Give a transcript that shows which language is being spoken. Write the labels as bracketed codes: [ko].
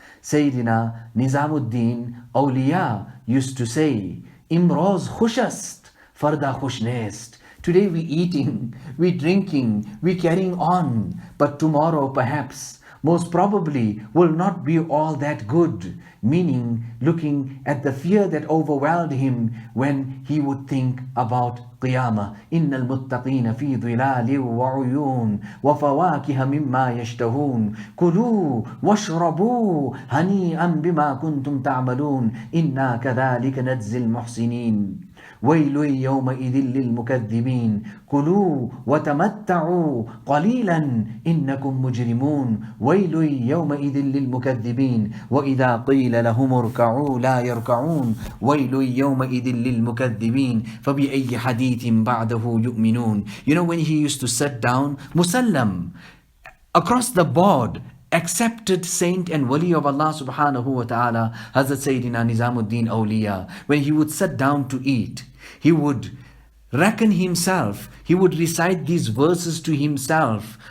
[en] Sayyidina Nizamuddin Awliya used to say, [fa] Imroz khushast, farda khushnest. [en] Today we eating, we drinking, we carrying on, but tomorrow perhaps, most probably, will not be all that good. Meaning, looking at the fear that overwhelmed him when he would think about Qiyamah. [ar] إِنَّ الْمُتَّقِينَ فِي ظِلَالٍ وَعُيُونٍ وَفَوَاكِهَ مِمَّا يَشْتَهُونَ كُلُوا وَاشْرَبُوا هَنِيئًا بِمَا كُنْتُمْ تَعْمَلُونَ إِنَّا كَذَلِكَ نَجْزِي الْمُحْسِنِينَ ويل يومئذ للمكذبين كلوا وتمتعوا قليلا إنكم مجرمون ويل يومئذ للمكذبين وإذا قيل لهم اركعوا لا يركعون ويل يومئذ للمكذبين فبأي حديث بعده يؤمنون. [en] You know, when he used to sit down, Musallam, across the board, accepted saint and wali of Allah subhanahu wa ta'ala, Hazrat Sayyidina Nizamuddin Awliya, when he would sit down to eat, he would reckon himself, he would recite these verses to himself.